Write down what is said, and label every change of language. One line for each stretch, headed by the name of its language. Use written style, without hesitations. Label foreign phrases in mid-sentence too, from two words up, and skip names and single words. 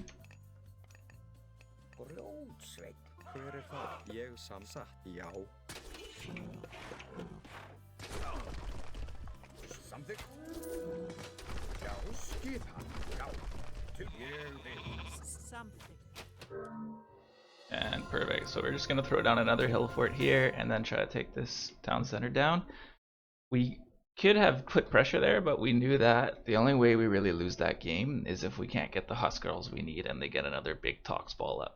Icelandic: Grjótsveit. Hver þar? Ég satt. Já. Samþykkt. Já. Skipan. Já. Ég vil. Something.
English: And perfect. So we're just gonna throw down another hill fort here and then try to take this town center down. We could have put pressure there, but we knew that the only way we really lose that game is if we can't get the husk girls we need and they get another big tox ball up.